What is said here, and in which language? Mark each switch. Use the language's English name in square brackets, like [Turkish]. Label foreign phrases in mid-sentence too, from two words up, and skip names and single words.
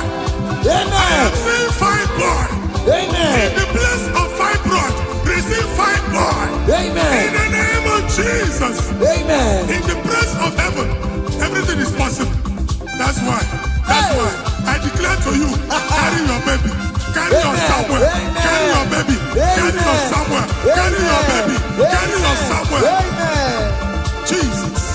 [English] Amen. I am seeing fibroid. Amen. In the place of fibroid, receive fibroid. Amen. In the name of Jesus. Amen. In the place of heaven, everything is possible. That's why I declare to you, carry your baby. Carry your somewhere. Carry your baby. Carry your somewhere. Carry your baby. Carry your somewhere. Amen. Jesus.